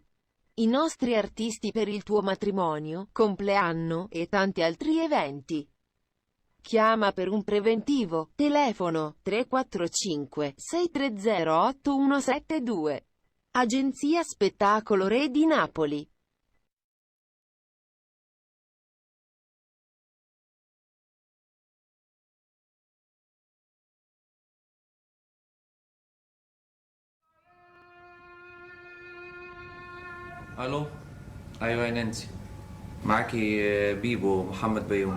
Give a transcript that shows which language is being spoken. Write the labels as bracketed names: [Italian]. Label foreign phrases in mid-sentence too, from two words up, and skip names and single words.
[Italian] I nostri artisti per il tuo matrimonio, compleanno e tanti altri eventi. Chiama per un preventivo, telefono 345 630 8172. Agenzia Spettacolo Re di Napoli. [Arabic] الو ايوه يا نانسي معاكي بيبو محمد بيومي.